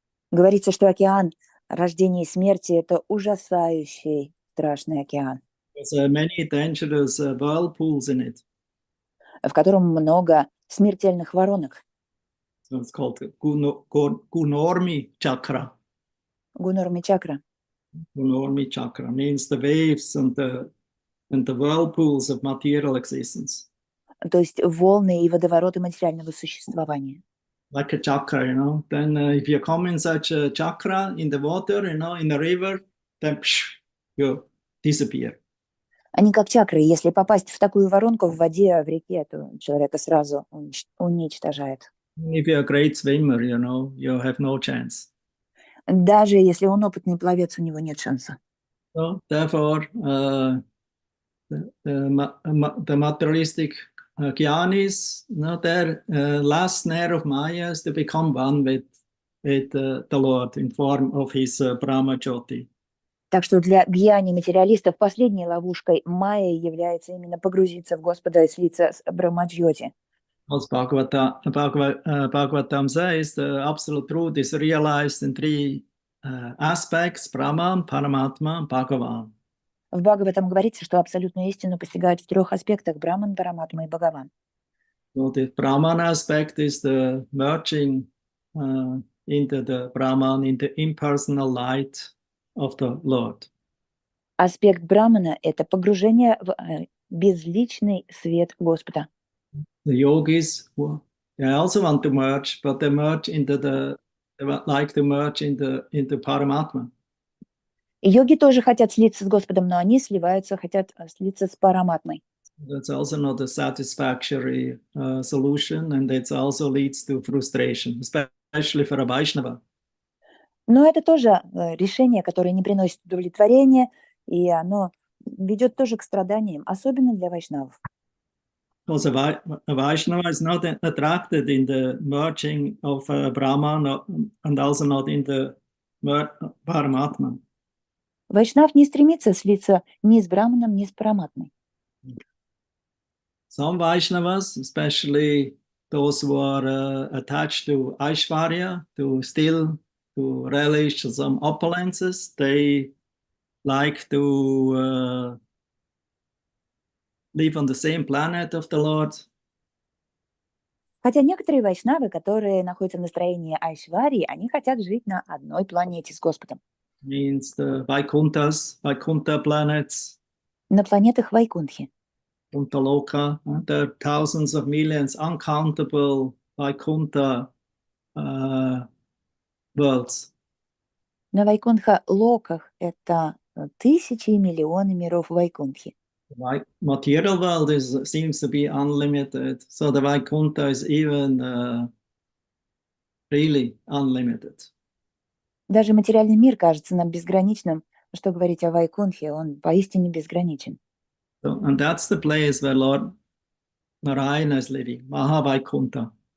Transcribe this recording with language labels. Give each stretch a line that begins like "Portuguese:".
Russian: Говорится, что океан рождения и смерти – это ужасающий, страшный океан.
English: There's many dangerous whirlpools in it.
Russian: В котором много смертельных воронок.
English: So it's called Gunormi Chakra.
Russian: Гунорми чакра.
English: Gunormi Chakra means the waves and the whirlpools of material existence.
Russian: То есть волны и водовороты материального существования.
English: Like a chakra, you know. Then if you come in such a chakra in the water, you know, in the river, then you disappear.
Russian: Они как чакры. Если попасть в такую воронку в воде, в реке, то человека сразу уничтожает.
English: If you're a great swimmer, you know, you have no chance.
Russian: Даже если он опытный пловец, у него нет шанса.
English: So therefore, the materialistic Gyanis, their last snare of Maya is to become one with the Lord in form of his Brahma Jyoti.
Russian: Так что для гьяни-материалистов последней ловушкой майя является именно погрузиться в Господа и слиться с Брахмаджьоти.
English: As Bhagavatam says, the absolute truth is realized in three aspects: Brahman, Paramatma, Bhagavan.
Russian: В Бхагаватам говорится, что абсолютную истину постигают в трех аспектах: Браман, Параматма и Бхагаван.
English: So the Brahman aspect is the merging into the Brahman, in the impersonal light of the Lord.
Russian: Аспект Брамана – это погружение в безличный свет Господа.
English: The yogis, they also want to merge, but they merge into they like to merge into Paramatma.
Russian: И йоги тоже хотят слиться с Господом, но они сливаются, хотят слиться с Параматмой.
English: That's also not a satisfactory solution, and it also leads to frustration, especially for a Vaishnava.
Russian: Но это тоже решение, которое не приносит удовлетворения, и оно ведет тоже к страданиям, особенно для вайшнавов.
English: Because a Vaishnava is not attracted in the merging of Brahman and also not in the Paramatma.
Russian: Вайшнав не стремится слиться ни с Браманом, ни с Параматмой.
English: Some Vaishnavas, especially those who are attached to Aishvarya, to relish some opulences, they like to live on the same planet of the Lord.
Russian: Хотя некоторые вайшнавы, которые находятся в настроении Айшварии, они хотят жить на одной планете с Господом.
English: Means the Vaikuntha planets.
Russian: На планетах Вайкунтхи.
English: Vaikuntha, there are thousands of millions, uncountable Vaikuntha worlds.
Russian: На Вайкунтха-локах это тысячи и миллионы миров Вайкунтхи.
English: The material world seems to be unlimited, so the Vaikuntha is even really unlimited.
Russian: Даже материальный мир кажется нам безграничным. Что говорить о Вайкунтхе, он поистине безграничен.
English: So, and that's the place where Lord Narayana is living, Mahavaikuntha.